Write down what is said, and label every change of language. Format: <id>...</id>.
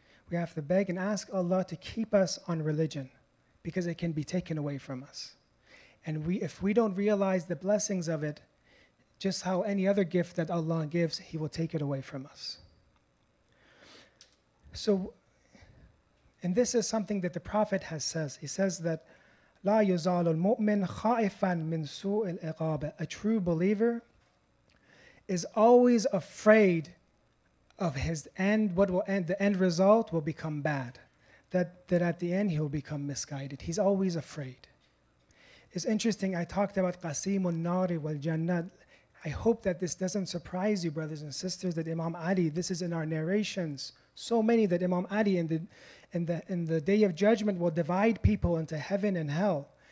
<en>We have to beg and ask Allah to keep us on religion, because it can be taken away from us. And if we don't realize the blessings of it, just how any other gift that Allah gives, He will take it away from us. So, and this is something that the Prophet has says. He says that</en> <ar>لا يزال المؤمن خائفا من سوء العقاب.</ar> <en>A true believer is always afraid of his end. What will end? The end result will become bad. That at the end he will become misguided. He's always afraid. It's interesting, I talked about Qasimun Nari wal Jannat. I hope that this doesn't surprise you, brothers and sisters, that Imam Ali, this is in our narrations, so many that Imam Ali in the day of judgment will divide people into heaven and hell.</en>